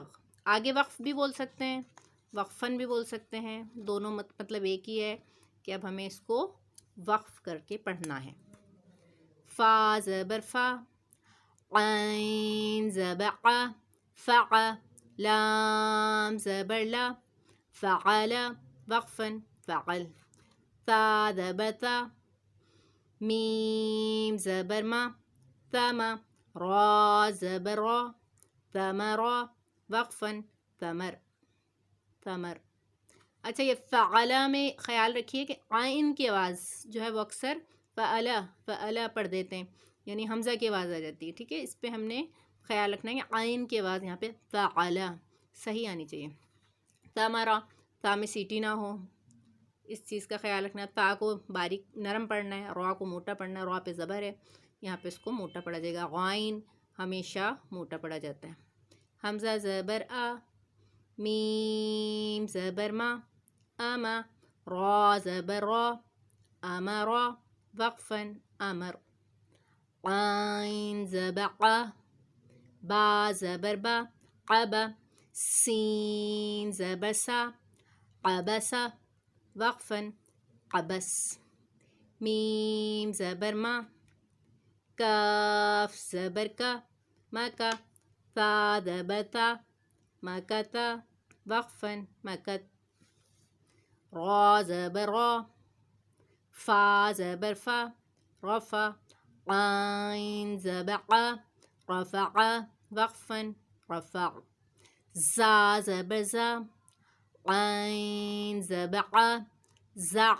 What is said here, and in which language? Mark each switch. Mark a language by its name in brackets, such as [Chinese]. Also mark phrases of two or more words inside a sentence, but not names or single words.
[Urdu] آگے وقف بھی بول سکتے ہیں، وقفاً بھی بول سکتے ہیں، دونوں مطلب ایک ہی ہے کہ اب ہمیں اس کو وقف کر کے پڑھنا ہے. فا زبر فا، عین زبر قا، فقا. لام زبر لا، فعل. وقفاً، فعل. تا زبر تا، میم زبر ما، ثما. را زبر را، ثمرا. وقفاً، ثمر، ثمر. اچھا یہ فعلا میں خیال رکھیے کہ عین کی آواز جو ہے وہ اکثر فعلا، فعلا پڑھ دیتے ہیں، یعنی حمزہ کی آواز آ جاتی ہے. ٹھیک ہے، اس پہ ہم نے خیال رکھنا ہے کہ عین کی آواز یہاں پہ فعلا صحیح آنی چاہیے. ثمرا، تا میں سیٹی نہ ہو، اس چیز کا خیال رکھنا ہے. تا کو باریک نرم پڑھنا ہے، را کو موٹا پڑھنا ہے. را پہ زبر ہے، یہاں پہ اس کو موٹا پڑھا جائے گا. غائن ہمیشہ موٹا پڑھا جاتا ہے. حمزہ زبر آ، میم زبر ما، اما. را زبر را، امرا. وقفاً، امر. عین زبر قا، با زبر با، قبا. سین زبر سا، قبسا. وقفاً، قبس. میم زبر ما، کاف زبر کا، مکا. تا زبر تا، مکتا. وقفاً، مکت. را زبر را، فا زبر فا، رفا. عین زبر قا، رفع. وقفاً، رفع. زا زبر زا، عین زبر قا، زع.